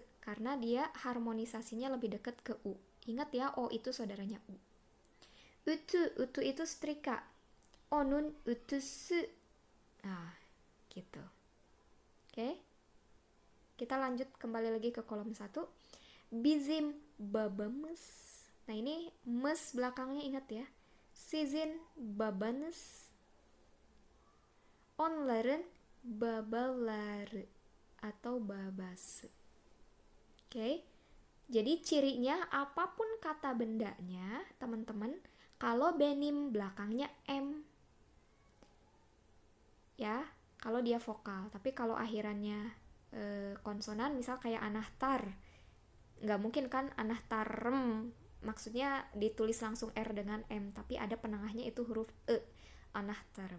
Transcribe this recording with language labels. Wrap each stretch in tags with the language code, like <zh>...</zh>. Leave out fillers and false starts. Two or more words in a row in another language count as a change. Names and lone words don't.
<id>Karena dia harmonisasinya lebih dekat ke U. Ingat ya, O itu saudaranya U. Utu itu setrika.</id> <tr>Onun utusu.</tr> <id>Nah, gitu. Oke. Kita lanjut kembali lagi ke kolom 1.</id> <tr>Bizim babamız.</tr> <id>Nah, ini mes belakangnya ingat ya.</id> <tr>Sizin babanız. Onların babaları atau babası.</tr> <id>Oke. Jadi cirinya apapun kata bendanya, teman-teman, kalau benim belakangnya M. Ya, kalau dia vokal. Tapi kalau akhirannya konsonan, misal kayak anahtar, nggak mungkin kan anahtarem, maksudnya ditulis langsung R dengan M, tapi ada penengahnya itu huruf E, anahtarem.</id>